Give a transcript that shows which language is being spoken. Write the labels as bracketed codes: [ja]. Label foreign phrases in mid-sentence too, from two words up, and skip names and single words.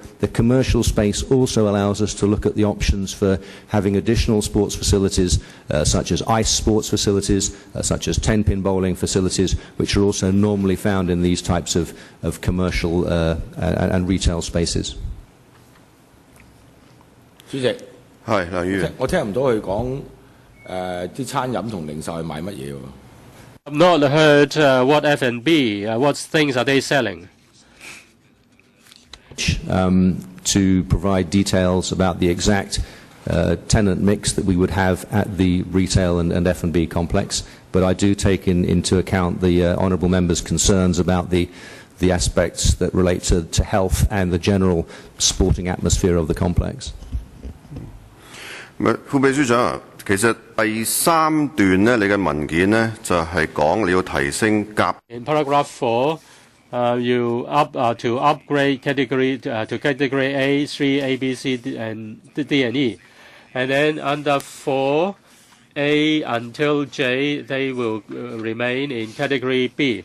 [en] The commercial space also allows us to look at the options for having additional sports facilities such as ice sports facilities, such as 10-pin bowling facilities, which are also normally found in these types of commercial and retail spaces. [yue] 主席，係梁議員，我聽唔到佢講啲餐飲同零售係賣乜嘢喎 [en] ？I've not heard what F&B, what things are they selling? To provide details about the exact tenant mix that we would have at the retail and F&B complex, but I do take into account the honourable member's concerns about the aspects that relate to health and the general sporting atmosphere of the complex. [yue] 副秘書長，其實第三段呢，你嘅文件呢，就係講你要提升甲。 [en] In paragraph 4, you to upgrade category to category A, 3, A, B, C, and D and E, and then under 4, A until J, they will remain in category B.